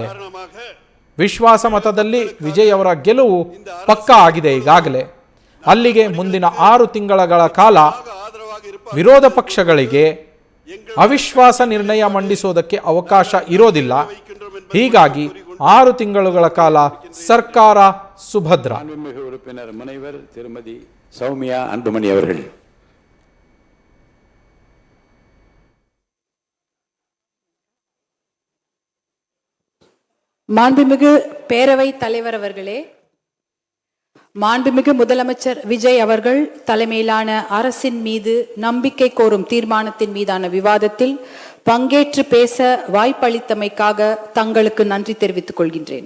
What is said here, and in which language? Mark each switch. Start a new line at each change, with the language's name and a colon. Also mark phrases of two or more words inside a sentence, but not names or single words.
Kannada: ವಿಶ್ವಾಸ ಮತದಲ್ಲಿ ವಿಜಯ್ ಅವರ ಗೆಲುವು ಪಕ್ಕಾ ಆಗಿದೆ ಈಗಾಗಲೇ. ಅಲ್ಲಿಗೆ ಮುಂದಿನ 6 ತಿಂಗಳ ಕಾಲ ವಿರೋಧ ಪಕ್ಷಗಳಿಗೆ ಅವಿಶ್ವಾಸ ನಿರ್ಣಯ ಮಂಡಿಸೋದಕ್ಕೆ ಅವಕಾಶ ಇರೋದಿಲ್ಲ. ಹೀಗಾಗಿ 6 ತಿಂಗಳುಗಳ ಕಾಲ ಸರ್ಕಾರ ಸುಭದ್ರ.
Tamil: ಉறுப்பினர் முனைவர் திருமதி சௌமியா அன்புமணி அவர்கள். மாண்புமிகு பேரவை தலைவர் அவர்களே, மாண்புமிகு முதலமைச்சர் விஜய் அவர்கள் தலைமையிலான அரசின் மீது நம்பிக்கை கோரும் தீர்மானத்தின் மீதான விவாதத்தில் பங்கேற்று பேச வாய்ப்பளித்தமைக்காக தங்களுக்கு நன்றி தெரிவித்துக் கொள்கின்றேன்.